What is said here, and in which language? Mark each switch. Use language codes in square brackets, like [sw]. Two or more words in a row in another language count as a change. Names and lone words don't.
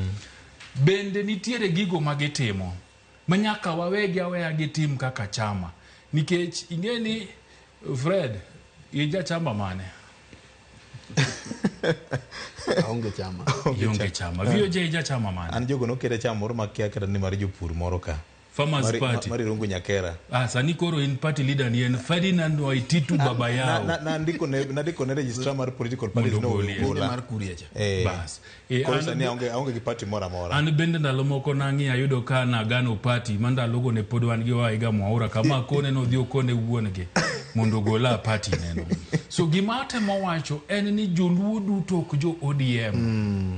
[luo] bende nitiere gigo magitimo manyaka wawegi aweya gitim kaka chama nikech ingeni Fred ija chama mane Aonge chama. VOJ ija chama mane? An jogo nokere chama moro makia kata ni mar jopur moro ka. Farmers Party. Mari rungu Nyakera. Sani koro in party leader ni en Ferdinand Waititu [sw] baba yao. [luo] Na ndiko ne registrar mar [en] political parties [luo] no gola. Mar Kuriacha. Bas. Kwa sani aonge ki party mora. An bende ndalo moko nangi ayudo ka na gano party manda logo ne pod wan gi waiga mwaura kama kone no dhi okone wuonge mondo gola party neno. So gimate mawacho en ni joluo duto ok jo ODM.